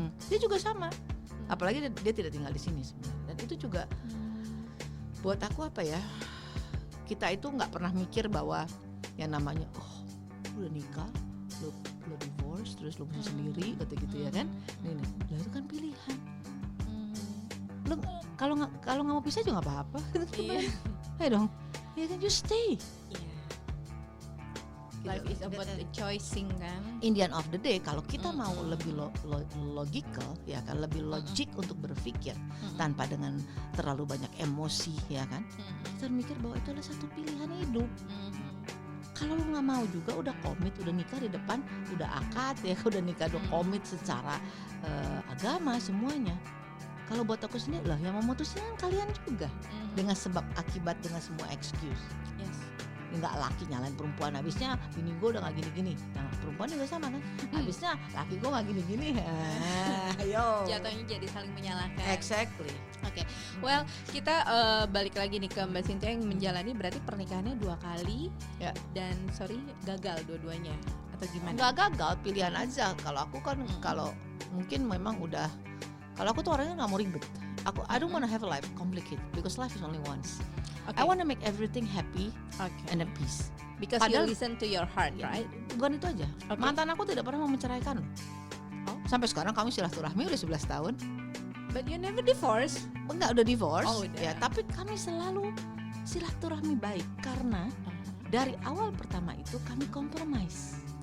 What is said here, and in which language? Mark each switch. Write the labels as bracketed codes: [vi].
[id] Dia juga sama, apalagi dia tidak tinggal di sini sebenarnya. Dan itu juga buat aku apa ya, kita itu nggak pernah mikir bahwa yang namanya lu udah nikah, lu divorce, terus lu bisa sendiri kata gitu ya kan. Nih, lah itu kan pilihan. Lu kalau nggak mau pisah juga nggak apa-apa. Iya. Ayo dong, ya kan, [en] you stay. Life is about the choosing kan. In the end of the day, [id] kalau kita mau lebih logical, ya kan, lebih logik untuk berpikir tanpa dengan terlalu banyak emosi, ya kan. Kita mikir bahwa itu adalah satu pilihan hidup. Kalau lu nggak mau juga, udah komit, udah nikah di depan, udah akad ya, udah nikah, udah komit secara agama semuanya. Kalau buat aku sendiri lah, yang memutuskan kalian juga dengan sebab akibat, dengan semua excuse. [en] Yes. [id] Nggak laki nyalain perempuan, habisnya bini gue udah nggak gini-gini. Nah perempuan juga sama kan, habisnya laki gue nggak gini-gini. Ayo. Jatuhnya jadi saling menyalahkan. [en] Exactly. [id] Oke. Well, kita balik lagi nih ke Mbak Cynthia yang menjalani berarti pernikahannya 2 kali. Ya. Dan gagal dua-duanya atau gimana? Nggak gagal, pilihan aja. Kalau aku kan kalau mungkin memang udah, kalau aku tuh orangnya nggak mau ribet. [en] I don't wanna have a life complicated because life is only once. I wanna make everything happy and at peace. Because you listen to your heart, right? [id] Bukan itu aja. Mantan aku tidak pernah mau menceraikan. Sampai sekarang kami silaturahmi udah 11 tahun. [en] But you never divorce? [id] Enggak, udah divorce. Udah. Ya, tapi kami selalu silaturahmi baik karena dari awal pertama itu kami compromise